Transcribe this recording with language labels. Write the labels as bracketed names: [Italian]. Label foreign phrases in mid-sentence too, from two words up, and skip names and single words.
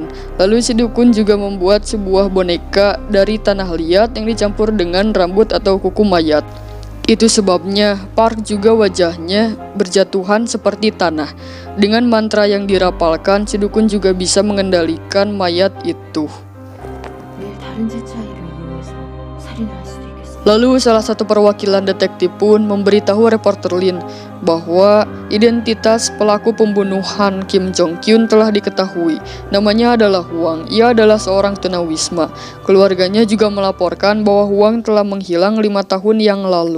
[Indonesian] Lalu si dukun juga membuat sebuah boneka dari tanah liat yang dicampur dengan rambut atau kuku mayat. Itu sebabnya Park juga wajahnya berjatuhan seperti tanah. Dengan mantra yang dirapalkan, si dukun juga bisa mengendalikan mayat itu. [Korean] 내일 다른 제 차이를 이용해서 살인을 할 수도 있겠어. [Indonesian] Lalu salah satu perwakilan detektif pun memberitahu reporter Lin bahwa identitas pelaku pembunuhan Kim Jong Kyun telah diketahui. Namanya adalah Huang. Ia adalah seorang tunawisma. Keluarganya juga melaporkan bahwa Huang telah menghilang 5 tahun yang lalu.